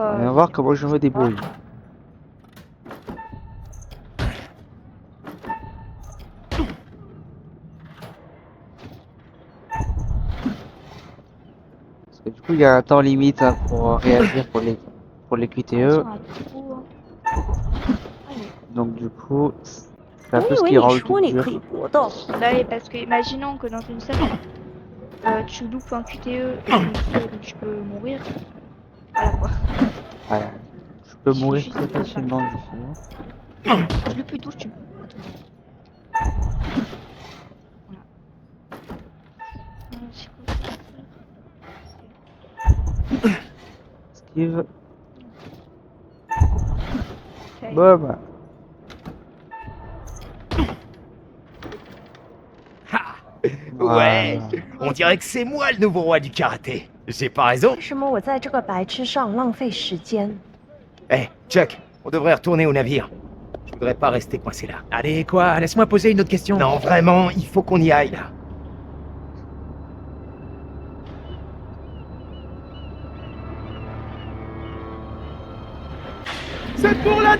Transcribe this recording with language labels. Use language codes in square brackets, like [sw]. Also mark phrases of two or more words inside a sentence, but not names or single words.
[fr] on va voir comment je me débrouille. Parce que du coup, il y a un temps limite hein, pour réagir pour les QTE. Donc du coup, c'est un [zh] 我 [fr] peu [zh] 以 [fr] ce [zh] 为 [fr] qui rend [zh] 你 [fr] le [zh] 说 [fr] truc [zh] 你 [fr] dur. [zh] 可以搏斗， [fr] Là, et parce que imaginons que dans une scène, tu loupes un QTE et que tu peux mourir. Voilà quoi. Ouais. Je peux Il mourir suffit très juste de facilement du coup. Tu loupes une touche, tu meurs. Voilà. C'est quoi ça? Esquive. Ok. Boum. Ouais, Voilà. on dirait que c'est moi le nouveau roi du karaté. J'ai pas raison? [zh] 为什么我在这个白痴上浪费时间？ [fr] Eh, Chuck, on devrait retourner au navire. Je voudrais pas rester coincé là. Allez, quoi? Laisse-moi poser une autre question. Non, vraiment, il faut qu'on y aille là. C'est pour la 2!